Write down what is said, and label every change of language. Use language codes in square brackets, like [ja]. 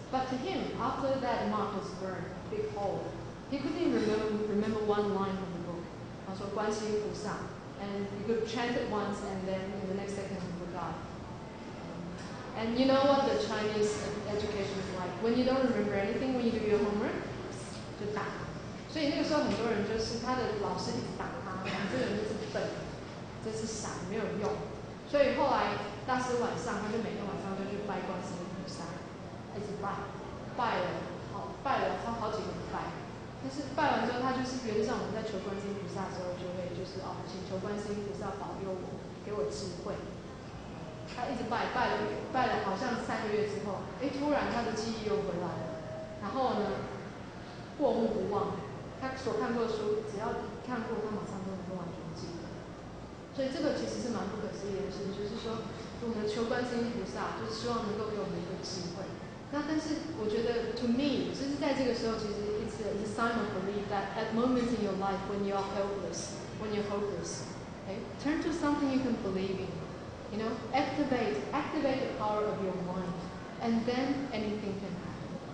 [en] But to him, after that mark was burned, big hole, he couldn't even remember 1 line from the book. Also, 观世音菩萨. And you could chant it once and then in the next second you forgot. And you know what the Chinese education is like. When you don't remember anything, when you do your homework, 就打。 [zh] 所以那个时候很多人就是他的老师一直打他，这个人就是笨，这是傻，没有用。所以后来大师晚上，他就每天晚上就去拜观世音菩萨，一直拜，拜了好几个礼拜。但就是拜完之后，他就是原则上我们在求观世音菩萨的时候，就会就是请求观世音菩萨保佑我，给我智慧。他一直拜了好像3个月之后，突然他的记忆又回来了，然后呢，过目不忘，他所看过的书，只要看过，他马上都能够完全记得。所以这个其实是蛮不可思议的事，就是说，我们求观世音菩萨，就是希望能够给我们一个智慧。 [en] 那但是我觉得，to me，就是在这个时候，其实 it's a sign of belief that at moments in your life when you are helpless, when you're hopeless, okay, turn to something you can believe in. You know, activate the power of your mind, and then anything can happen.